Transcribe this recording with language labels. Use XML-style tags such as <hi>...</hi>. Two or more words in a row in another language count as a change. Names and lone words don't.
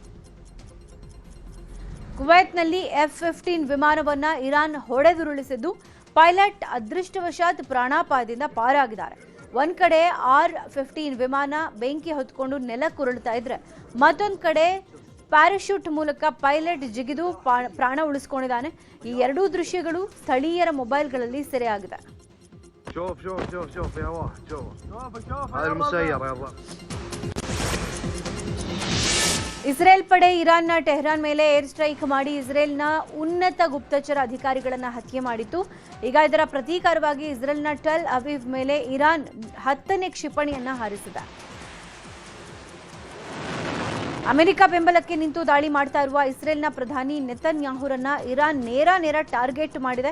<kn>ಕುವೈತ್ನಲ್ಲಿ F-15 ವಿಮಾನವನ್ನ ಇರಾನ್ ಹೊಡೆದುರುಳಿಸಿದ್ದು ಪೈಲಟ್ ಅದೃಷ್ಟವಶಾತ್ ಪ್ರಾಣಾಪಾಯದಿಂದ ಪಾರಾಗಿದ್ದಾರೆ. ಒಂದ್ ಕಡೆ R-15 ವಿಮಾನ ಬೆಂಕಿ ಹೊತ್ಕೊಂಡು ನೆಲಕ್ಕುರುಳ್ತಾ ಇದ್ರೆ ಮತ್ತೊಂದು ಕಡೆ ಪ್ಯಾರಾಶೂಟ್ ಮೂಲಕ ಪೈಲಟ್ ಜಿಗಿದು ಪ್ರಾಣ ಉಳಿಸಿಕೊಂಡಿದ್ದಾನೆ. ಈ 2 ದೃಶ್ಯಗಳು ಸ್ಥಳೀಯರ ಮೊಬೈಲ್ಗಳಲ್ಲಿ ಸೆರೆಯಾಗಿದೆ.</kn> <ar>شوف شوف شوف شوف يا واحد شوف هذا المسير يا رب.</ar> <kn>ಇಸ್ರೇಲ್ ಪಡೆ ಇರಾನ್ನ ಟೆಹರಾನ್ ಮೇಲೆ</kn> <en>air strike</en> <kn>ಮಾಡಿ ಇಸ್ರೇಲ್ನ ಉನ್ನತ ಗುಪ್ತಚರ ಅಧಿಕಾರಿಗಳನ್ನು ಹತ್ಯೆ ಮಾಡಿತ್ತು. ಈಗ ಇದರ ಪ್ರತೀಕಾರವಾಗಿ ಇಸ್ರೇಲ್ನ ಟೆಲ್ ಅವೀವ್ ಮೇಲೆ ಇರಾನ್ 10ನೇ ಕ್ಷಿಪಣಿಯನ್ನ ಹಾರಿಸಿದೆ. ಅಮೆರಿಕ ಬೆಂಬಲಕ್ಕೆ ನಿಂತು ದಾಳಿ ಮಾಡ್ತಾ ಇರುವ ಇಸ್ರೇಲ್ನ ಪ್ರಧಾನಿ ನೆತನ್ಯಾಹುರನ್ನ ಇರಾನ್ ನೇರ ಟಾರ್ಗೆಟ್ ಮಾಡಿದೆ.</kn>